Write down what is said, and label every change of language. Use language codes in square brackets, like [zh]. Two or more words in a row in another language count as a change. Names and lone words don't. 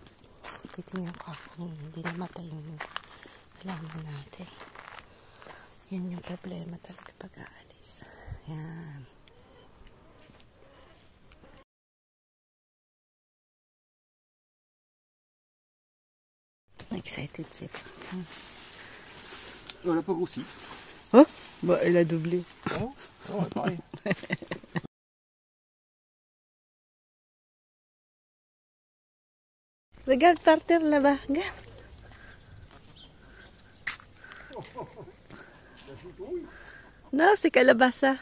[tl] Titingnan ko kung hindi namatay yung halaman natin. Yan yung problema talaga pag-aalis. Yan. Excited siya. [fr] On l'a pas grossi. Bah, elle a doublé. Pareil. Regarde par terre là-bas. Regarde. Non, c'est calabassa.